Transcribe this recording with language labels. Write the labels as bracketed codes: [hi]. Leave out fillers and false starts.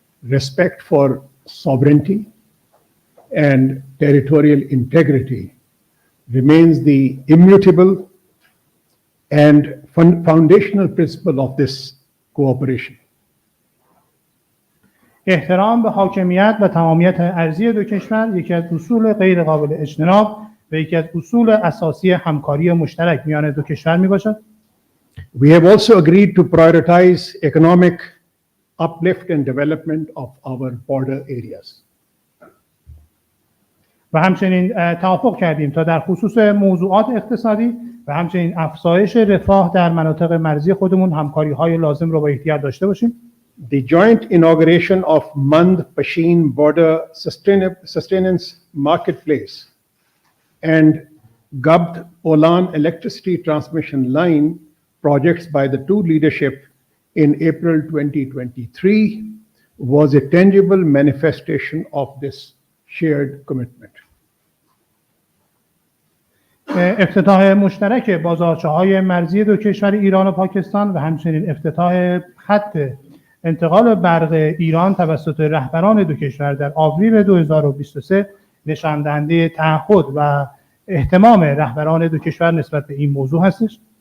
[en] Respect for sovereignty and territorial integrity remains the immutable and foundational principle of this cooperation. [fa] احترام به حاکمیت و تمامیت ارضی دو کشور یکی از اصول غیر قابل اجتناب و یکی از اصول اساسی همکاری مشترک میان دو کشور میباشد. [en] We have also agreed to prioritize economic uplift and development of our border areas. [fa] و همچنین توافق کردیم تا در خصوص موضوعات اقتصادی و همچنین افزایش رفاه در مناطق مرزی خودمون همکاری‌های لازم رو با یکدیگر داشته باشیم. [en] The joint inauguration of Mand-Pashin Border Sustenance Marketplace and Gabd-Olan Electricity Transmission Line projects by the two leadership in April 2023 was a tangible manifestation of this shared commitment. [fa] افتتاح مشترک بازارچه‌های مرزی دو کشور ایران و پاکستان و همچنین افتتاح خط انتقال برق ایران توسط رهبران دو کشور در آوریل 2023 نشان دهنده تعهد و اهتمام رهبران دو کشور نسبت به این موضوع هستش.